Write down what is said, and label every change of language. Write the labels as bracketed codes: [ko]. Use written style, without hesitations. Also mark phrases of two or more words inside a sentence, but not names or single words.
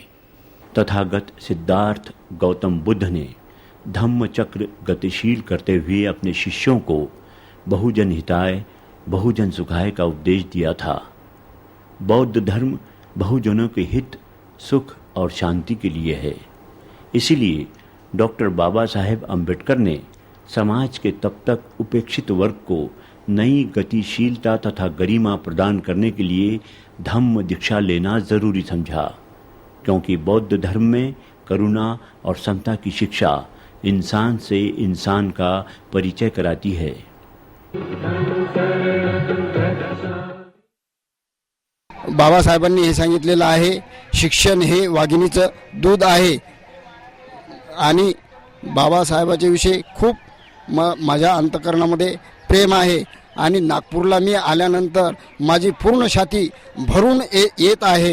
[hi] तथागत सिद्धार्थ गौतम बुद्ध ने धम्म चक्र गतिशील करते हुए अपने शिष्यों को [sa] बहुजन हिताय बहुजन सुखाय [hi] का उपदेश दिया था। बौद्ध धर्म बहुजनों के हित, सुख और शांति के लिए है। इसीलिए डॉक्टर बाबा साहेब अम्बेडकर ने समाज के तब तक उपेक्षित वर्ग को नई गतिशीलता तथा गरिमा प्रदान करने के लिए धम्म दीक्षा लेना जरूरी समझा, क्योंकि बौद्ध धर्म में करुणा और समता की शिक्षा इंसान से इंसान का परिचय कराती है। [mr] बाबासाहेबांनी हे सांगितलेलं आहे, शिक्षण हे वाघिणीचं दूध आहे आणि बाबासाहेबांच्या विषयी खूप माझ्या अंतःकरणामध्ये प्रेम आहे आणि नागपूरला मी आल्यानंतर माझी पूर्ण छाती भरून येत आहे।